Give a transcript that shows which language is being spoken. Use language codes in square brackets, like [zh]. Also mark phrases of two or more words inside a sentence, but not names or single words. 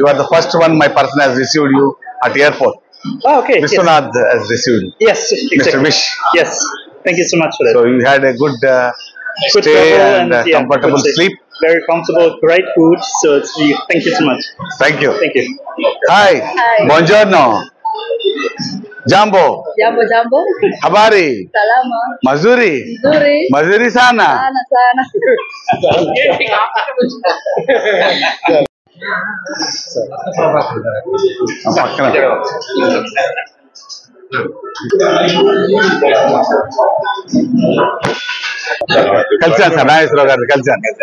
[en] You are the first one my person has received you at airport. Oh, okay. Vishwanath has received you. Yes, exactly. Mr. Vish. Yes. Thank you so much for that. So you had a good Good stay travel and yeah, comfortable good stay. sleep. Very comfortable, great food. So thank you so much. Thank you. Thank you. [it] Hi. Buongiorno. [sw] Jambo. Jambo. Habari. Salama. Mazuri. Zuri. Mazuri sana. Sana. [te] పక్కన కలిసాను సార్ నాగేశ్వరరావు గారిని కలిసాను.